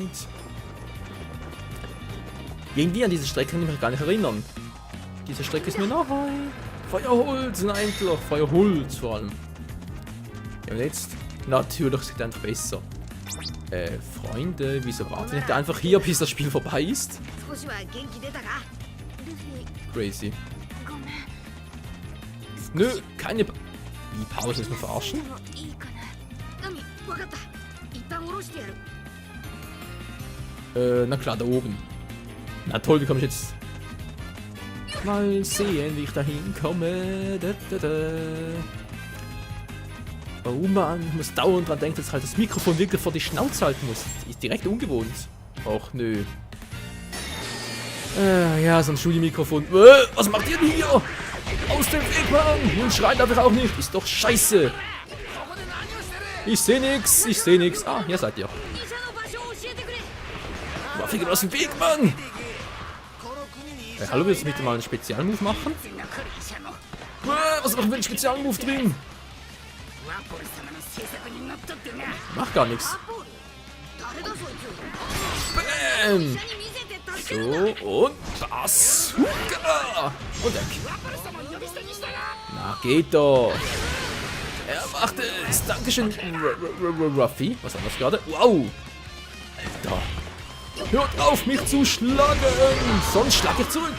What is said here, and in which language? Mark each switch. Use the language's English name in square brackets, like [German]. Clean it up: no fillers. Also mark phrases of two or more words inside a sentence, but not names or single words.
[German] Irgendwie an diese Strecke kann ich mich gar nicht erinnern. Diese Strecke ist mir neu. Feuerholz, nein, doch. Feuerholz vor allem. Ja, und jetzt? Natürlich sieht es einfach besser. Freunde, wieso warten nicht einfach hier, bis das Spiel vorbei ist? [Japanese] 少しは元気出たか？ [German] Crazy. [Japanese] ごめん。 [German] Nö, keine Wie, Pause, ist mir verarschen? [Japanese] いいかな。ナミ、わかった。一旦下ろしてやる。 [German] Na klar, da oben. Na toll, wie komme ich jetzt? Mal sehen, wie ich da hinkomme. Oh Mann, ich muss dauernd dran denken, dass halt das Mikrofon wirklich vor die Schnauze halten muss. Ist direkt ungewohnt. Och nö. Ja, so ein Studio-Mikrofon. Was macht ihr denn hier? Aus dem Weg, Mann! Und schreit einfach auch nicht. Ist doch scheiße. Ich seh nix, ich seh nix. Ah, hier seid ihr. [Japanese] 医者の場所を教えてくれ。 [German] Waffe geht aus dem Weg, Mann! Hallo, willst du bitte mal einen Spezialmove machen? Was macht denn ein Spezialmove drin? Macht gar nichts. [Japanese] 誰だそいつ。 [German] Bam! [Japanese] 医者に見せて助けるんだ。 [German] So, und Bazooka! Und weg. Na, geht doch. Er macht es. Dankeschön, Ruffy. Was war das gerade? Wow! Alter. Hört auf, mich zu schlagen! Sonst schlage ich zurück!